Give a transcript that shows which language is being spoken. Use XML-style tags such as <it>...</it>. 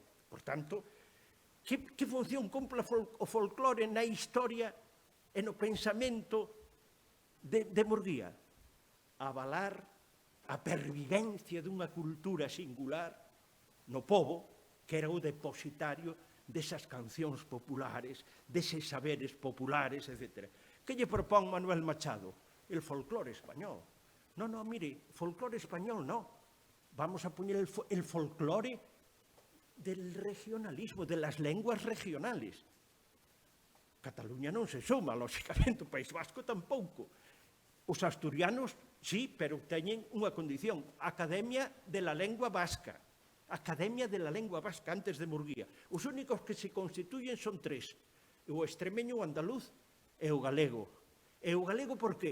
<gl>Por tanto, que función cumpre o folclore na historia e no pensamento de Murguía? Avalar a pervivencia dunha cultura singular no pobo, que era o depositario desas cancións populares, deses saberes populares, etc. Que lle propón Manuel Machado? El folclore español.</gl> <es>No, mire, folclore español no. Vamos a poñer el folclore del regionalismo, de las lenguas regionales.</es> <gl>Cataluña non se suma, lóxicamente, o País Vasco tampouco. Os asturianos, sí, pero teñen unha condición, Academia de la Lengua Vasca. Academia de la Lengua Vasca, antes de Murguía. Os únicos que se constituyen son tres, o extremeño, o andaluz e o galego. E o galego por qué?</gl>